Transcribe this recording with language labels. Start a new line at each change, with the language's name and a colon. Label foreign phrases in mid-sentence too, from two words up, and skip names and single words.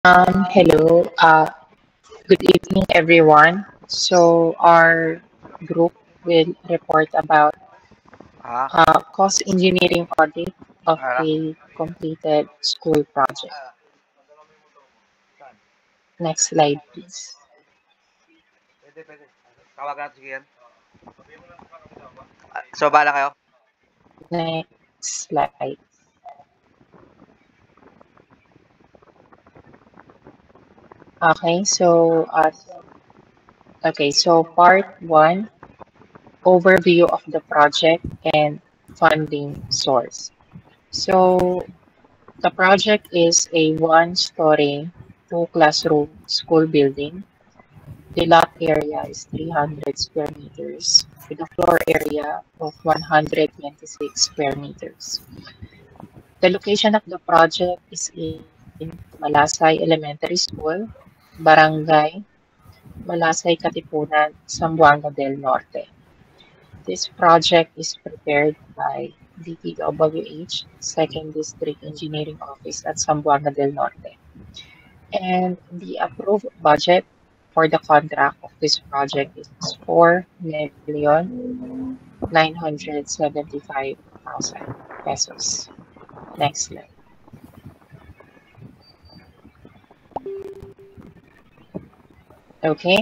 English: Hello. Good evening, everyone. So our group will report about Ah, cost engineering audit of ala. a completed school project. Next slide, please.
Filipino: Pwede, pwede. Tawagan natin sige yan. So, bahala kayo.
English: Next slide. Okay. So part one, overview of the project and funding source. So the project is a one-story, two-classroom school building. The lot area is 300 square meters with a floor area of 126 square meters. The location of the project is in Malasay Elementary School, Barangay Malasay Katipunan, Zamboanga del Norte. This project is prepared by DPWH, Second District Engineering Office at Zamboanga del Norte. And the approved budget for the contract of this project is 4,975,000 pesos. Next slide. Okay.